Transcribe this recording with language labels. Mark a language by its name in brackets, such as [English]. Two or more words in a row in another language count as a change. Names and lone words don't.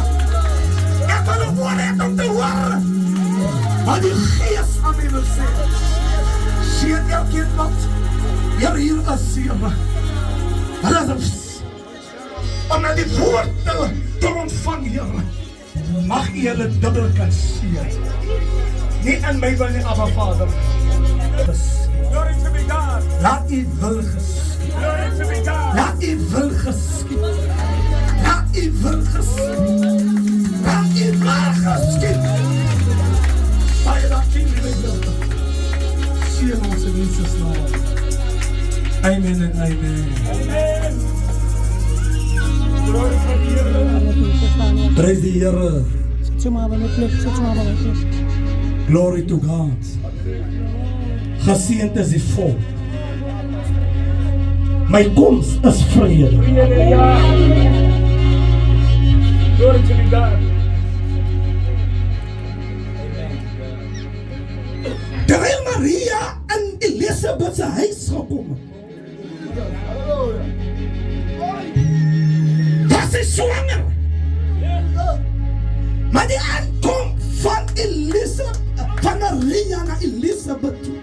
[Afrikaans] Ek wil 'n woord hê om te hoor wat die Gees aan my wil sê. Sien elkeen wat hier is, Here. Hulle is om na die woord te ontvang, Here. mag U hulle dubbel kan seën. Nie in my wil nie, Abba Vader. [English] Glory to be God. [Afrikaans] Laat U wil geskied. [English] Glory to be God. [Afrikaans] Laat U wil geskied. Laat U wil geskied. Laat U wil geskied. Baie dankie, liewe Here. Seën ons in Jesus naam. Amen en amen. [English] Amen. Glory to the Here. Praise [Afrikaans] die Here. [English] Glory to God. [Afrikaans] Geseënd is die volk. My koms is vrede. [English] Glory to be God. [Afrikaans] Terwijl Maria en Elisabeth se huis gekom het, was sy swanger. Maar die aankom van Maria na Elisabeth toe.